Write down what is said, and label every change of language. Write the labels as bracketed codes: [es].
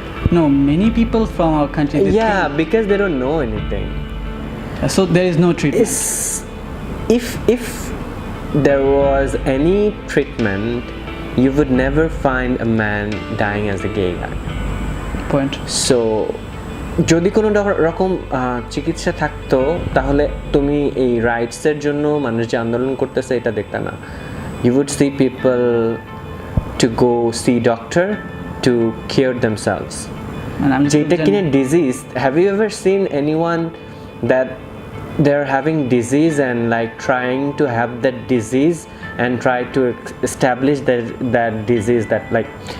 [en] No, many people from our country. Because they don't know anything. So there is no treatment. If there was any treatment, you would never find a man dying as a gay guy. Point. [bn] So, যদি কোনো রকম চিকিৎসা থাকতো তাহলে তুমি এই রাইটসের জন্য মানুষ যে আন্দোলন করতেছে এটা দেখতে না. [en] You would see people to go see doctor to cure themselves. And I'm [bn] যেটা কিনা [en] disease. Have you ever seen anyone that they're having disease and like trying to have that disease and try to establish that disease that like